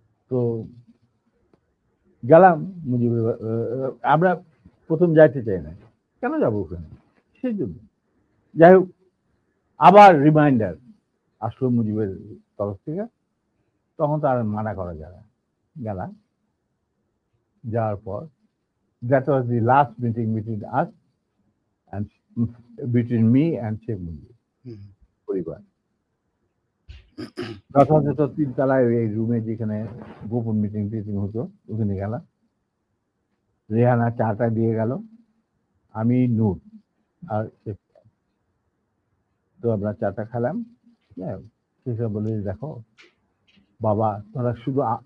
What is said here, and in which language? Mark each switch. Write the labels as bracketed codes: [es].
[bn] তো গেলাম মুজিবের, আমরা প্রথম যাইতে চাই না, কেন যাবো ওখানে, সেই জন্য। যাই হোক, আবার রিমাইন্ডার আসলো মুজিবের তরফ থেকে, তখন তো আর মানা করা যায় না। গেলাম, যাওয়ার পর [en] that was the last meeting between us and between me and Sheikh Mujib [bn] পরিবার। যথাযথ 3 তলায় এই রুমে যেখানে গোপন মিটিং হতো ওখানে গেলাম। রেহানা চাটা দিয়ে গেল, আমি নূর আর তো আমরা চাটা খেলাম। সেসব বলে দেখো বাবা, তোরা শুধু